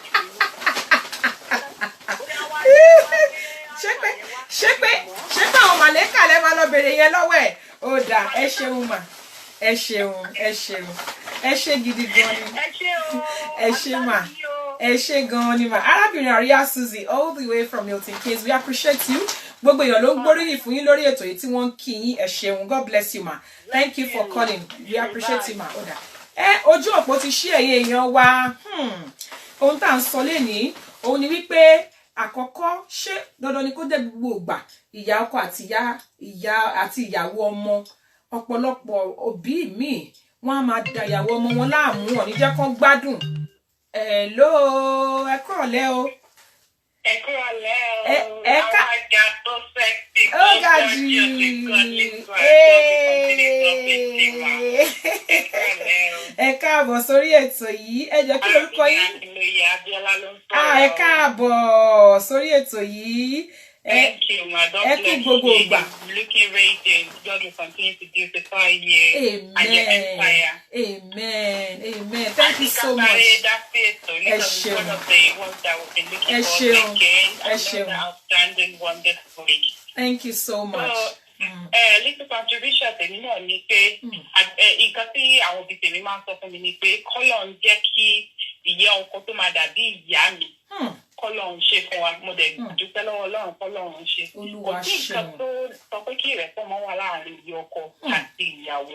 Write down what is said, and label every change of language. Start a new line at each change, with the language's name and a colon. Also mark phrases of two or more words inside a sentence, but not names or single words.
Yoruba: ṣé pé àwọn màlẹ́kà lẹ máa lọ béèrè yẹn lọ́wọ́ ẹ̀? Ó dà, ẹ ṣeun mà, ẹ ṣe gidi gan ni, ẹ ṣe mà, ẹ ṣe gan ni mà.
English: Arábìnrin Àríyá Suzy all the way from Milton Keynes, we appreciate you.
Yoruba: Gbogbo èèyàn ló ń gbóríyìn fún yín lórí ètò yìí tí wọ́n ń kí yín. Ẹ ṣeun,
English: God bless you ma, thank you for calling, we appreciate you ma.
Yoruba: Ó dà, ojú òpó ti ṣí ẹ̀yin èèyàn wa. Ohun tá à ń sọ lénìí òun ni wípé àkọ́kọ́, ṣé dandan ni kó jẹ́ gbogbo ìgbà ìyá ọkọ àti ìyàwó ọmọ? Ọ̀pọ̀lọpọ̀ òbí míì wọ́n á máa da ìyàwó ọmọ wọn láàmú, wọn ní jẹ́ kán gbádùn. Hello, ẹ kúrọ̀lẹ́ o. Ẹ kúrọ̀lẹ́ o. Alága tó sexy. Ó ga jù. Ẹ káàbọ̀ sórí ètò yìí. Ẹ jẹ́ kí lórúkọ yín? Ẹ káàbọ̀ sórí ètò yìí.
English: Thank you, madam.
Yoruba: Ẹ kú gbogbo ìgbà.
English: Looking radiant. God will continue to beautify you. And your empire. Amen. Thank you so much.
Yoruba: Ẹ ṣeun.
English: One of the ones that we've been looking for again. Another outstanding, wonderful week. Thank you so much. Little contribution
Yoruba: tèmi náà ni pé nǹkan tí àwọn òbí tèmi máa ń sọ fún mi ni pé kọ́lọ̀ ń jẹ́ kí ìyá ọkọ tó máa dàbí ìyá mi. Kọ́lọ́run ṣe fún wa, mo dẹ̀ dúpẹ́ lọ́wọ́ Ọlọ́run kọ́lọ́run ṣe. Kò sí nǹkan tó sọ pé kí ìrẹ́pọ̀ mọ́ wà láàrin ìyá ọkọ àti ìyàwó.